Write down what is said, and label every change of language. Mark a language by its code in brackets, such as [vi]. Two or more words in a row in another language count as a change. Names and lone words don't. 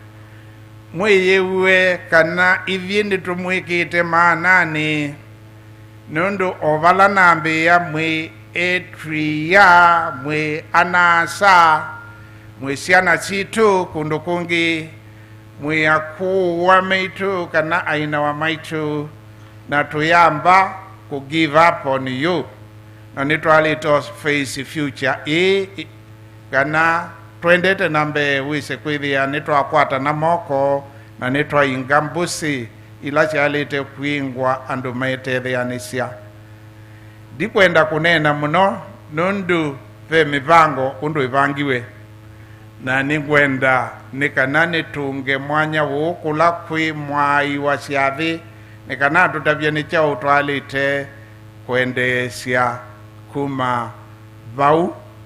[kam] mwiyiwe kana ithini tumwikite maanani nundu ovala nambiya mwi etria mwi anasa mwi ciana citu kundu kungi mwi akuwa maitu kana aina wa maitu na tuyamba ku [en] give up on you [kam] na nitwalito [en] face future [kam] kana twendete nambe wise kwithia nitwakwata na moko na nitwainga mbusi ila cialite kwingwa andu metetheanisya ndikwenda kunena muno nundu ve mivango undu ivangiwe na ningwenda nikana nitunge mwanya wukula kwi mwai wa ciathi nikana tutavye ni chao twalite kwendesya kuma vau